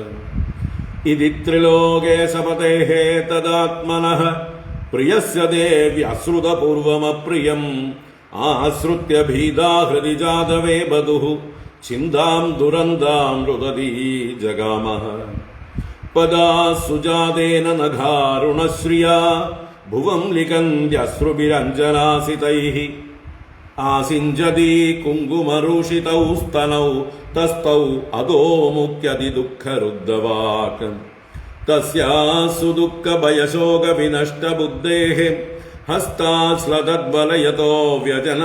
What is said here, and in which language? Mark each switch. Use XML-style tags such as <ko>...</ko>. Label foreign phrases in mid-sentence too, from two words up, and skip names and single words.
<sa>ഇതി ത്രിലോകേ സപതേഃ തദാത്മനഃ പ്രിയസ്യ ദേവ്യശ്രുതപൂർവമപ്രിയം ആശ്രുത്യ ഭീതാ ഹൃദി ജാതവേ ബധുഃ ചിന്താം ദുരന്താം രുദതീ ജഗാമഃ. पदा सुजातेन नघारुणश्रिया भुवं लिखन्त्यश्रुभिरञ्जनासितैः आसिञ्जति कुङ्कुमरूषितौ स्तनौ तस्थौ अधोमुख्यतिदुःखरुद्धवाक् तस्यासु दुःखभयशोकविनष्टबुद्धेः हस्ताश्लतद्वलयतो व्यजनं</sa>